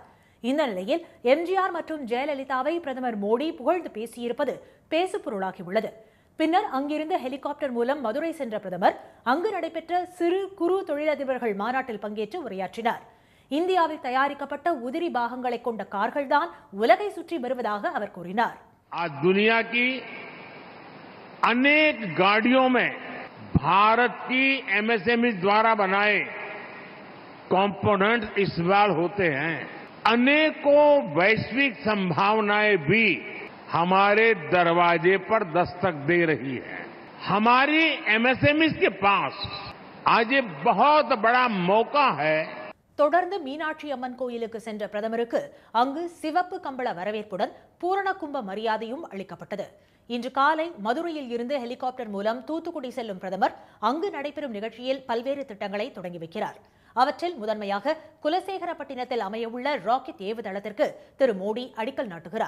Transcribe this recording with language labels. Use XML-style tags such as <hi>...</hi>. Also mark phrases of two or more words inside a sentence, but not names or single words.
<ta>இந்த நிலையில் எம்ஜிஆர் மற்றும் ஜெயலலிதாவை பிரதமர் மோடி புகழ்ந்து பேசியிருப்பது பேசுபொருளாகியுள்ளது. பின்னர் அங்கிருந்து ஹெலிகாப்டர் மூலம் மதுரை சென்ற பிரதமர் அங்கு நடைபெற்ற சிறு குறு தொழிலதிபர்கள் மாநாட்டில் பங்கேற்று உரையாற்றினார். இந்தியாவில் தயாரிக்கப்பட்ட உதிரி பாகங்களை கொண்ட கார்கள்தான் உலகை சுற்றி வருவதாக அவர் கூறினார்.</ta> <hi>अनेक गाड़ियों में भारत की एमएसएमई द्वारा बनाए कंपोनेंट्स इस्तेमाल होते हैं. अनेकों वैश्विक संभावनाएं भी हमारे दरवाजे पर दस्तक दे रही है. हमारी एमएसएमई के पास आज ये बहुत बड़ा मौका है.</hi> <ta>தொடர்ந்து மீனாட்சி அம்மன் கோயிலுக்கு சென்ற பிரதமருக்கு அங்கு சிவப்பு கம்பள வரவேற்புடன் பூரண கும்ப மரியாதையும் அளிக்கப்பட்டது. இன்று காலை மதுரையில் இருந்து ஹெலிகாப்டர் மூலம் தூத்துக்குடி செல்லும் பிரதமர் அங்கு நடைபெறும் நிகழ்ச்சியில் பல்வேறு திட்டங்களை தொடங்கி வைக்கிறார். அவற்றில் முதன்மையாக குலசேகரப்பட்டினத்தில் அமையவுள்ள ராக்கெட் ஏவுதளத்திற்கு திரு மோடி அடிக்கல் நாட்டுகிறார்.</ta>